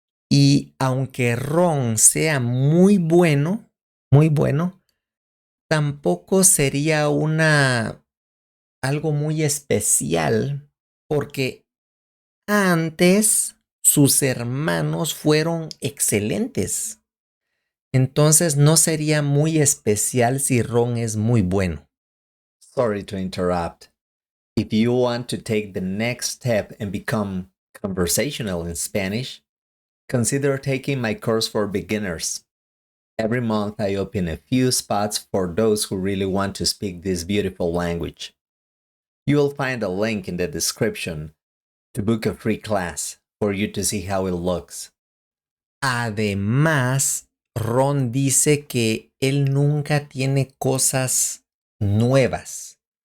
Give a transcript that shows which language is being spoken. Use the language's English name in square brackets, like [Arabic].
[Spanish] Y aunque Ron sea muy bueno, tampoco sería algo muy especial porque antes sus hermanos fueron excelentes. Entonces no sería muy especial si Ron es muy bueno. [English] Sorry to interrupt. If you want to take the next step and become conversational in Spanish, consider taking my course for beginners. Every month I open a few spots for those who really want to speak this beautiful language. You will find a link in the description to book a free class for you to see how it looks. [Spanish] Además, Ron dice que él nunca tiene cosas nuevas.